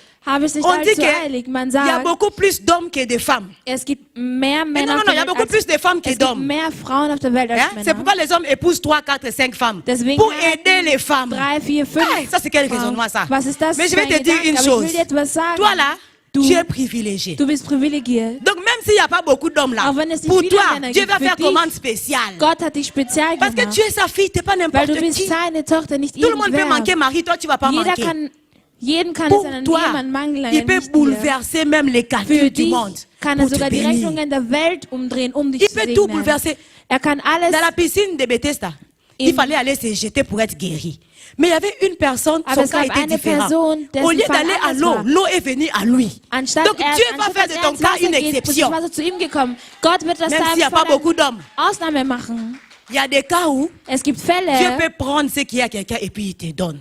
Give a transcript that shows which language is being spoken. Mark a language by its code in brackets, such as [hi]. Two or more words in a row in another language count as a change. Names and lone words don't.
[fr] On dit qu'il y a beaucoup plus d'hommes que de femmes. Non, il y a beaucoup plus de femmes que d'hommes. C'est pourquoi les hommes épousent 3, 4, 5 femmes. Pour aider les femmes. Ça, c'est quel raisonnement ça? Mais je vais te dire une chose. Toi là, tu es privilégié. [de] Du bist privilegiert. [fr] Donc même s'il n'y a pas beaucoup d'hommes là, pour toi, Dieu va faire commande spéciale. [de] Gott hat dich spezial [fr] Parce que tu es sa fille, tu n'es pas n'importe qui. Tout le monde peut manquer Marie, toi tu ne vas pas manquer. Pour toi, il peut bouleverser même les calculs du monde. [de] Kann sogar die Rechnungen der Welt umdrehen, dich zu segnen. [fr] Il peut tout bouleverser. [de] Kann alles. [fr] Dans la piscine de Bethesda, il fallait aller se jeter pour être guéri. Mais il y avait une personne, son cas était différent. Au lieu d'aller à l'eau, l'eau est venue à lui. Donc Dieu va faire de ton cas une exception. Même s'il n'y a pas beaucoup d'hommes. Il y a des cas où Dieu peut prendre ce qu'il y a à quelqu'un et puis il te donne.